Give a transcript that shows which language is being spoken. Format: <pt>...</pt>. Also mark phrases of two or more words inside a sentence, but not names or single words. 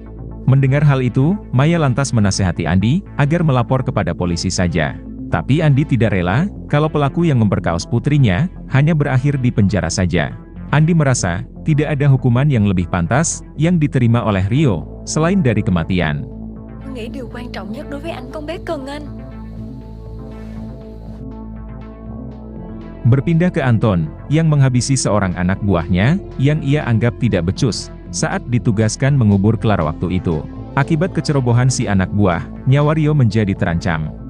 <id>Mendengar hal itu, Maya lantas menasehati Andi, agar melapor kepada polisi saja. Tapi Andi tidak rela, kalau pelaku yang memperkaos putrinya, hanya berakhir di penjara saja. Andi merasa, tidak ada hukuman yang lebih pantas, yang diterima oleh Rio, selain dari kematian.</id> <vi>Nghĩ điều quan trọng nhất đối với anh con bé cần anh.</vi> <id>Berpindah ke Anton, yang menghabisi seorang anak buahnya, yang ia anggap tidak becus, saat ditugaskan mengubur Clara waktu itu. Akibat kecerobohan si anak buah, nyawa Rio menjadi terancam.</id>